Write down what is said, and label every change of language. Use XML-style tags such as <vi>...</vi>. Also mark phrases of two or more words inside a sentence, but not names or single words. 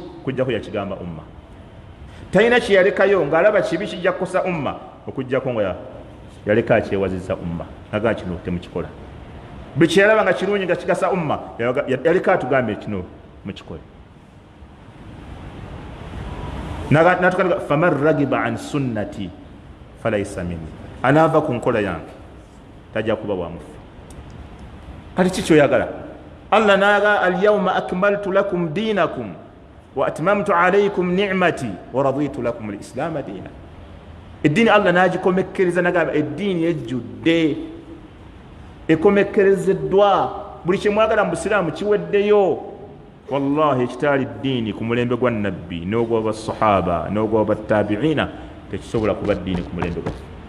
<lg>okujjako yakigamba umma talina kyeyalekayo ng'alaba kibi kijja kukosa umma okujjako nga yaleka akyewazizza umma naga kino temukikola buli kyeyalaba nga kirungi nga kigasa umma yaleka atugambe kino mukikole natukaga</lg> <ar>فمن رغب عن سنتي فليس مني,</ar> <lg>anaava ku nkola yange tajja kuba bwamufu. Kati kikyoyagala Allah naga</lg> <ar>اليوم أكملت لكم دينكم وأتممت عليكم نعمتي ورضيت لكم الإسلام دينا.</ar> <lg>Eddiini Allah nagikomekkereza nagamba eddiini ejjudde ekomekkerezeddwa, buli kyemwagala mu busiraamu kiweddeyo. Wallahi ekitaali ddiini ku mulembe gwa nabbi n'ogwa sahaba n'ogwa battabiina tekisobola kuba ddiini ku mulembe gwaffe.</lg>